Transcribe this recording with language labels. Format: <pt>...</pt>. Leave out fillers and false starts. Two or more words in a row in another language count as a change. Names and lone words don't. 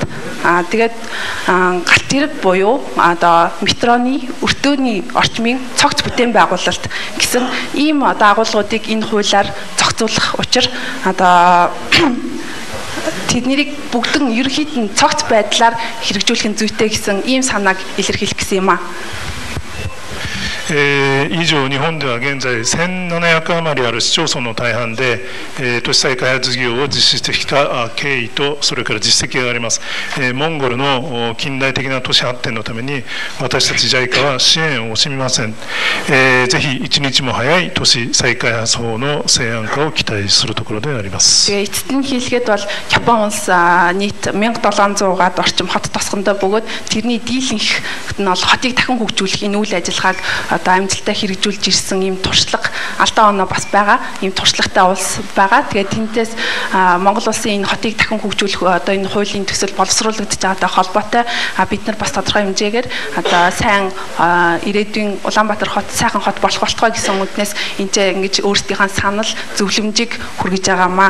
<mn>Тэгээд галт тэрэг буюу одоо метроны өртөөний орчмын цогц бүтээн байгуулалт гэсэн ийм одоо агуулгуудыг энэ хуулиар зохицуулах учир одоо тэднийг бүгдэн ерөнхийд нь цогц байдлаар хэрэгжүүлэх нь зүйтэй гэсэн ийм санааг илэрхийлэх гэсэн юм а.</mn> <ja>以上、日本では現在1700余りある市町村の大半で、都市再開発事業を実施してきた経緯とそれから実績があります。モンゴルの近代的な都市発展のために私たち JICA は支援を惜しみません。ぜひ一日も早い都市再開発法の成案化を期待するところであります。</ja> <mn>Эцэст нь хэлгээд бол Япон улс нийт 1700-аад орчим хот тосгондоо бөгөөд тэрний дийлэнх нь бол хотыг дахин хөгжүүлэх энэ үйл ажиллагааг одоо амжилттай хэрэгжүүлж ирсэн ийм туршлага алдаа оноо бас байгаа. Ийм туршлагатай улс байгаа. Тэгээд тэнцээс Монгол улсын энэ хотыг дахин хөгжүүлэх одоо энэ хуулийн төсөл боловсруулагдж байгаатай холбоотой бид нар бас тодорхой хэмжээгээр одоо сайн ирээдүйн Улаанбаатар хот сайхан хот болох болтгой гэсэн үднээс энэ ч ингэж өөрсдийнхээ санал зөвлөмжийг хүргэж байгаамаа.</mn>